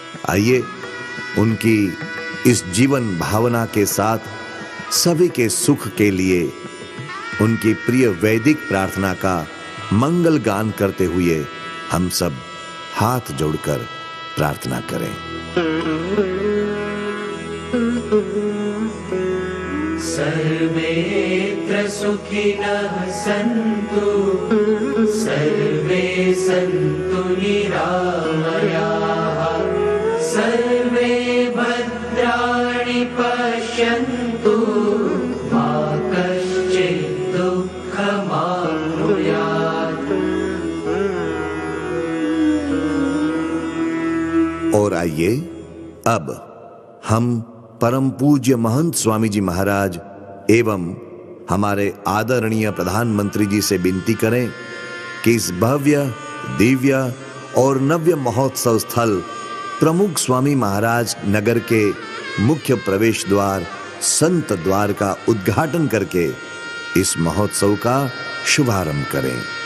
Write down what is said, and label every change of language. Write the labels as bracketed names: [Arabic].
[Hindi] आइए उनकी इस जीवन भावना के साथ सभी के सुख के लिए उनकी प्रिय वैदिक प्रार्थना का मंगल गान करते हुए हम सब हाथ जोड़कर प्रार्थना करें। [Sanskrit] सुखिनः सन्तु सर्वे सन्तु निरामयाः सर्वे भद्राणि पश्यन्तु मा कश्चित् दुःखमाप्नुयात्। [Hindi] और आइए अब हम परम पूज्य महंत स्वामी जी महाराज एवं हमारे आदरणीय प्रधानमंत्री जी से विनती करें कि इस भव्य, दिव्य और नव्य महोत्सव स्थल प्रमुख स्वामी महाराज नगर के मुख्य प्रवेश द्वार संत द्वार का उद्घाटन करके इस महोत्सव का शुभारंभ करें।